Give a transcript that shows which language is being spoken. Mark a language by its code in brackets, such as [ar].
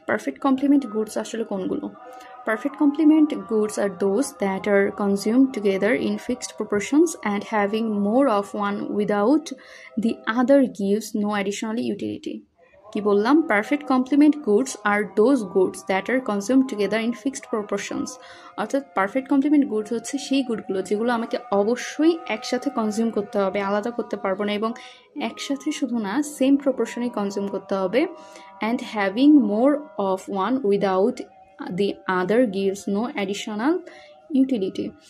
[bn] Perfect complement goods আসলে কোনগুলো? [en] Perfect complement goods are those that are consumed together in fixed proportions and having more of one without the other gives no additional utility. [bn] কি বললাম? [en] Perfect complement goods are those goods that are consumed together in fixed proportions. [bn] অর্থাৎ perfect complement goods হচ্ছে সেই গুডগুলো যেগুলো আমাকে অবশ্যই একসাথে consume করতে হবে, আলাদা করতে পারবো না, এবং একসাথে শুধু না সেম প্রপোর্শনে কনজিউম করতে হবে। [en] And having more of one without the other gives no additional utility.